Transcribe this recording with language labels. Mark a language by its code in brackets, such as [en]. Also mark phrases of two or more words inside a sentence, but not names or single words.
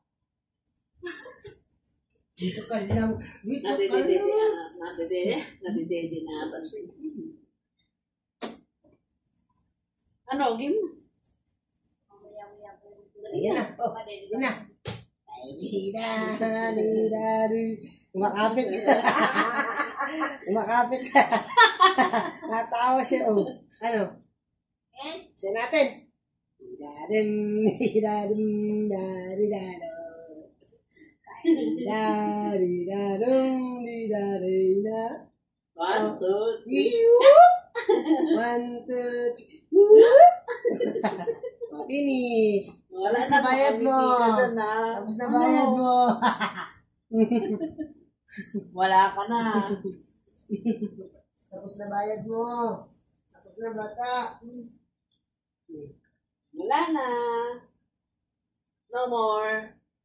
[tl] Dito ka lang. Dito ka Nadidede lang. na. Nadidede na ata siya. Ano, game na. Mamaya-maya po. Ayan na. Oh, ayan na. Ay, di-da-di-da-di. Umakapit siya. Umakapit siya. Natawa siya. Oh. Ano? And, Siya natin. Di-da-dim, di-da-dim, da-di-da-do. Di-da-di-da-dum, di-da-di-da. 1, 2, 3. Whoop! 1, 2, 3. Whoop! Finish. Wala Tapos na bayad mo. Umiti ka dyan, ha? Tapos na bayad Ano? mo. Wala ka na. Tapos na bayad mo. Tapos na bata. Wala na. [en] No more.